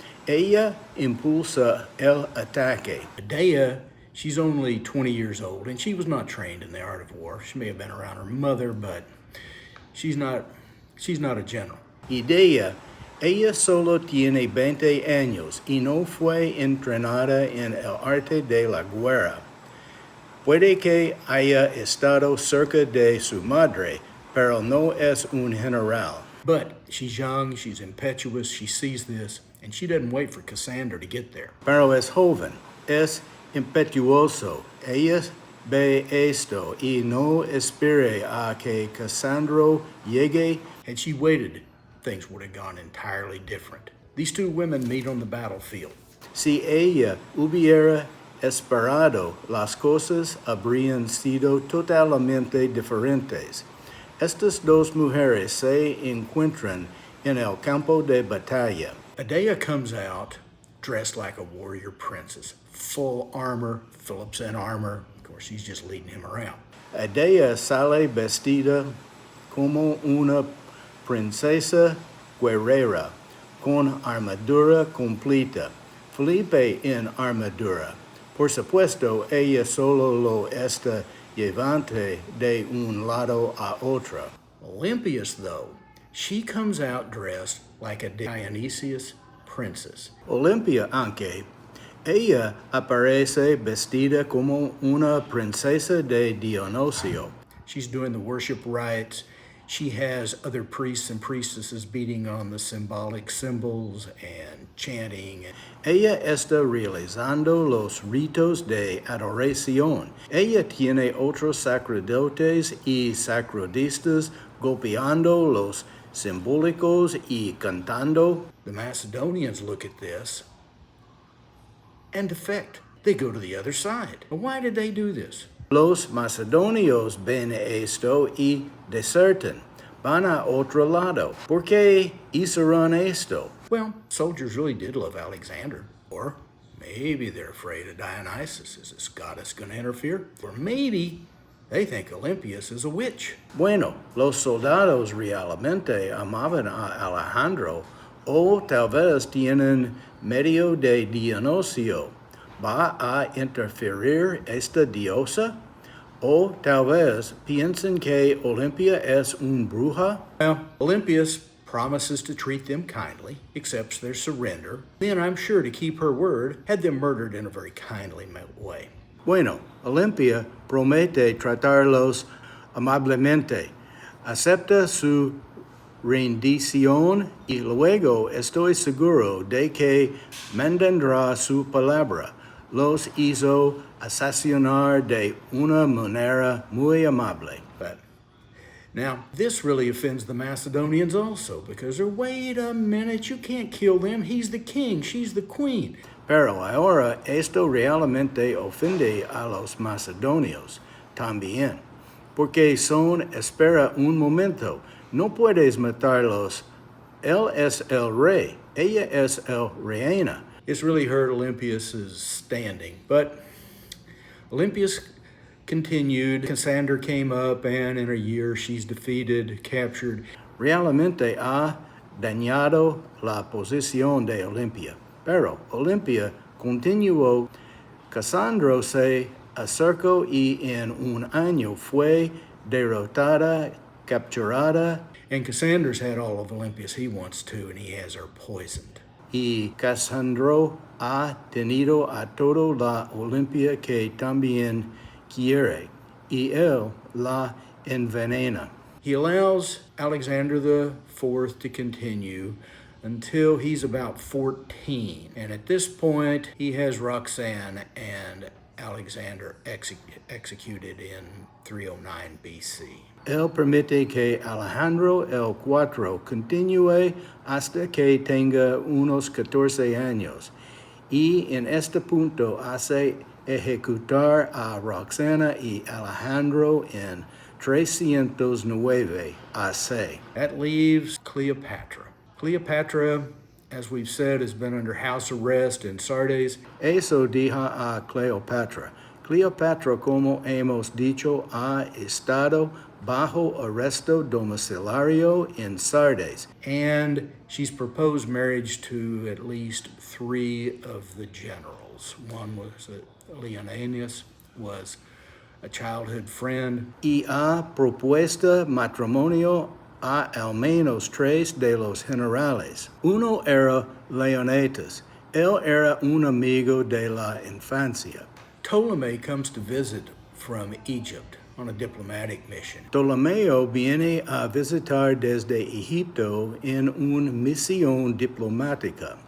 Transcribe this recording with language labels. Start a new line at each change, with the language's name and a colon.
Spanish: Ella impulsa el ataque.
English: Adea, she's only 20 years old, and she was not trained in the art of war. She may have been around her mother, but she's not a general.
Spanish: Adea, ella solo tiene 20 años y no fue entrenada en el arte de la guerra. Puede que haya estado cerca de su madre, pero no es un general.
English: But she's young, she's impetuous, she sees this, and she doesn't wait for Cassander to get there.
Spanish: Pero es joven, es impetuoso. Ella ve esto y no espere a que Cassandro llegue.
English: Had she waited, things would have gone entirely different. These two women meet on the battlefield.
Spanish: Si ella hubiera esperado, las cosas habrían sido totalmente diferentes. Estas dos mujeres se encuentran en el campo de batalla.
English: Adea comes out dressed like a warrior princess, full armor. Philip's in armor. Of course, she's just leading him around.
Spanish: Adea sale vestida como una princesa guerrera, con armadura completa. Felipe en armadura. Por supuesto, ella solo lo está llevante de un lado a otro.
English: Olympias, though, she comes out dressed like a Dionysius princess.
Spanish: Olimpia, aunque ella aparece vestida como una princesa de Dionisio.
English: She's doing the worship rites. She has other priests and priestesses beating on the symbolic symbols and chanting.
Spanish: Ella está realizando los ritos de adoración. Ella tiene otros sacerdotes y sacerdotalistas golpeando los simbólicos y cantando.
English: The Macedonians look at this and defect. They go to the other side. Why did they do this?
Spanish: Los macedonios ven esto y desertan. Van a otro lado. ¿Por qué hicieron esto?
English: Well, soldiers really did love Alexander. Or maybe they're afraid of Dionysus. Is this goddess going to interfere? Or maybe They think Olympias is a witch.
Spanish: Bueno, los soldados realmente amaban a Alejandro o tal vez tienen medio de dinosio. ¿Va a interferir esta diosa? O tal vez piensen que Olympia es un bruja?
English: Well, Olympias promises to treat them kindly, accepts their surrender, then I'm sure to keep her word, had them murdered in a very kindly way.
Spanish: Bueno, Olympia promete tratarlos amablemente, acepta su rendición y luego estoy seguro de que mantendrá su palabra. Los hizo asesinar de una manera muy amable.
English: But now, this really offends the Macedonians also, because they're, wait a minute, you can't kill them. He's the king, she's the queen.
Spanish: Pero ahora esto realmente ofende a los macedonios también, porque espera un momento, no puedes matarlos. Él es el rey, ella es el reina.
English: It's really hurt Olympias' standing, but Olympias continued. Cassander came up, and in a year she's defeated, captured.
Spanish: Realmente ha dañado la posición de Olimpia. Pero Olimpia continuó. Cassandro se acercó y en un año fue derrotada, capturada.
English: And Cassander's had all of Olympias he wants to, and he has her poisoned.
Spanish: Y Cassandro ha tenido a toda la Olimpia que también quiere, y él la envenena.
English: He allows Alexander IV to continue until he's about 14. And at this point, he has Roxanne and Alexander executed in 309 BC.
Spanish: Él permite que Alejandro el IV continúe hasta que tenga unos 14 años. Y en este punto hace ejecutar a Roxana y Alejandro en 309 AC.
English: That leaves Cleopatra. Cleopatra, as we've said, has been under house arrest in Sardes.
Spanish: Eso deja a Cleopatra. Cleopatra, como hemos dicho, ha estado bajo arresto domiciliario en Sardes.
English: And she's proposed marriage to at least 3 of the generals. One was Lineage, was a childhood friend.
Spanish: Y ha propuesto matrimonio a al menos 3 de los generales. Uno era Leonidas. Él era un amigo de la infancia.
English: Ptolemy comes to visit from Egypt on a diplomatic mission.
Spanish: Ptolomeo viene a visitar desde Egipto en una misión diplomática.